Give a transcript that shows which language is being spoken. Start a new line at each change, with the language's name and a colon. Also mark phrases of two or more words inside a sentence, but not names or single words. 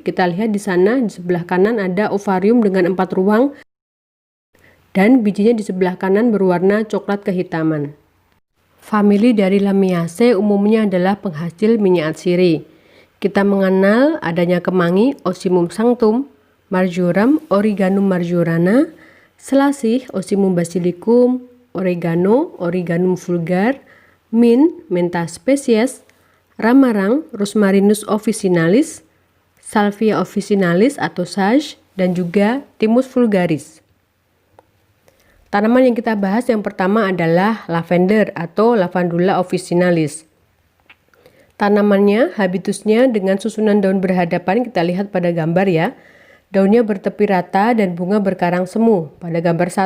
Indonesian: Kita lihat di sana di sebelah kanan ada ovarium dengan 4 ruang dan bijinya di sebelah kanan berwarna coklat kehitaman. Famili dari Lamiaceae umumnya adalah penghasil minyak atsiri. Kita mengenal adanya kemangi, Ocimum sanctum, marjoram, Origanum marjorana, selasih, Ocimum basilicum, oregano, Origanum vulgar, mint, Mentha species, ramarang, Rosmarinus officinalis, Salvia officinalis atau sage, dan juga Thymus vulgaris. Tanaman yang kita bahas yang pertama adalah lavender atau Lavandula officinalis. Tanamannya, habitusnya dengan susunan daun berhadapan, kita lihat pada gambar ya. Daunnya bertepi rata dan bunga berkarang semu pada gambar 1.